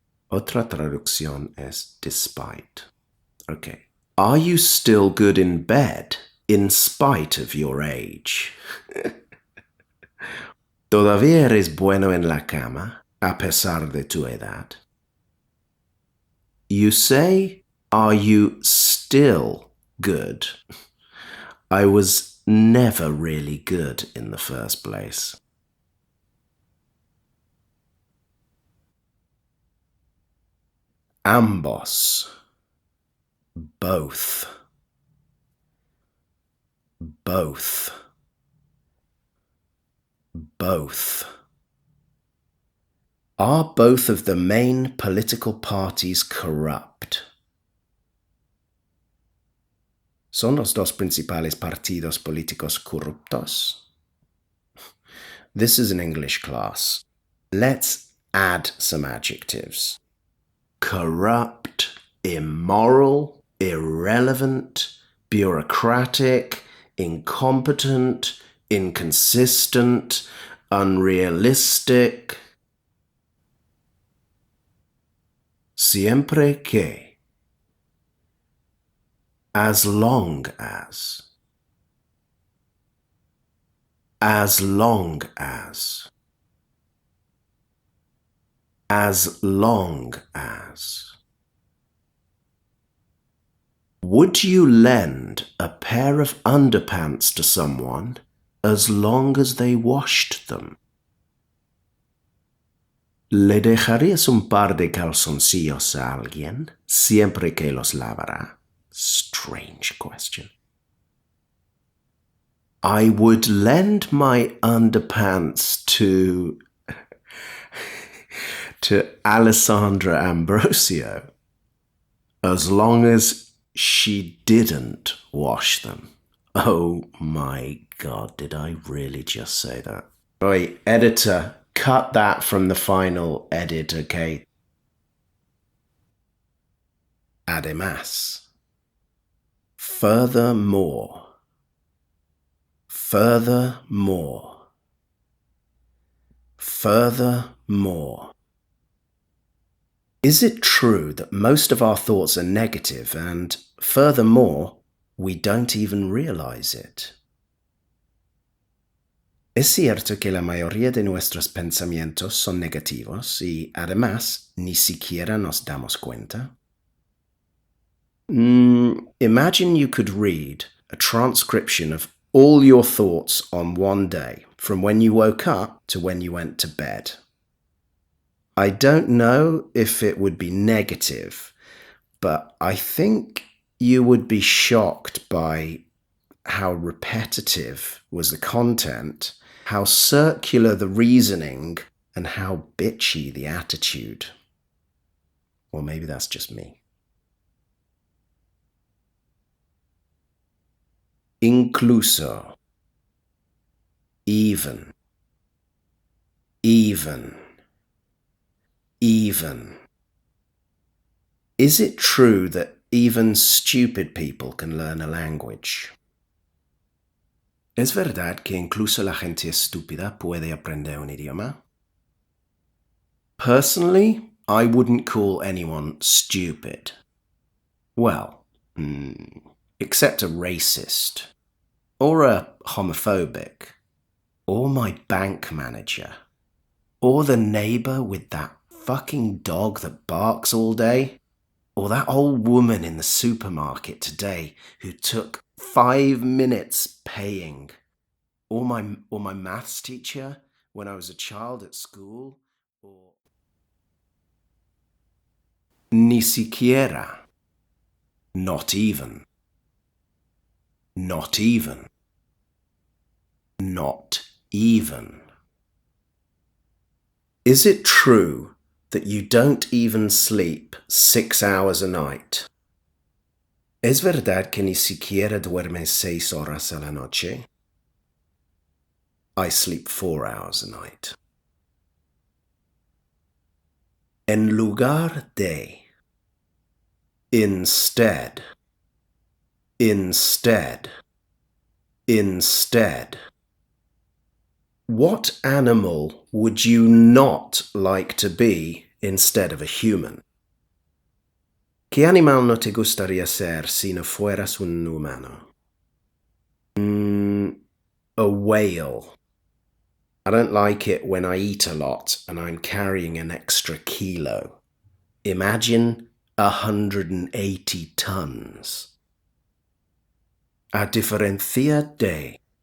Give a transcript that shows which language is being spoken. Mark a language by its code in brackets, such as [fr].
[es] Otra traducción es [en] despite. Okay. Are you still good in bed in spite of your age? [es] ¿Todavía eres bueno en la cama a pesar de tu edad? [en] You say, are you still good? I was never really good in the first place. [es] Ambos. [en] Both. Both. Both. Are both of the main political parties corrupt? [es] ¿Son los dos principales partidos políticos corruptos? [en] This is an English class. Let's add some adjectives. Corrupt, immoral, irrelevant, bureaucratic, incompetent, inconsistent, unrealistic. [es] Siempre que. [en] As long as. As long as. As long as. Would you lend a pair of underpants to someone as long as they washed them? [es] ¿Le dejarías un par de calzoncillos a alguien siempre que los lavará? [en] Strange question. I would lend my underpants to Alessandra Ambrosio as long as she didn't wash them. Oh my God, did I really just say that? Oi, editor, cut that from the final edit, okay? [es] Además. [en] Furthermore. Furthermore. Furthermore. Is it true that most of our thoughts are negative and, furthermore, we don't even realize it? [es] Es cierto que la mayoría de nuestros pensamientos son negativos y, además, ni siquiera nos damos cuenta? [en] Imagine you could read a transcription of all your thoughts on one day, from when you woke up to when you went to bed. I don't know if it would be negative, but I think you would be shocked by how repetitive was the content, how circular the reasoning, and how bitchy the attitude. Or maybe that's just me. [es] Incluso. [en] Even. Even. Even. Is it true that even stupid people can learn a language? [es] ¿Es verdad que incluso la gente estúpida puede aprender un idioma? [en] Personally, I wouldn't call anyone stupid. Well, except a racist, or a homophobic, or my bank manager, or the neighbor with that fucking dog that barks all day, or that old woman in the supermarket today who took 5 minutes paying, or my maths teacher when I was a child at school, or [es] ni siquiera, [en] not even, not even, not even. Is it true that you don't even sleep 6 hours a night? [es] ¿Es verdad que ni siquiera duermes 6 horas a la noche? [en] I sleep 4 hours a night. [es] En lugar de. [en] Instead. Instead. Instead. What animal would you not like to be instead of a human? [es] ¿Qué animal no te gustaría ser si no fueras un humano? [en] A whale. I don't like it when I eat a lot and I'm carrying an extra kilo. Imagine 180 tons. [es] A diferencia de.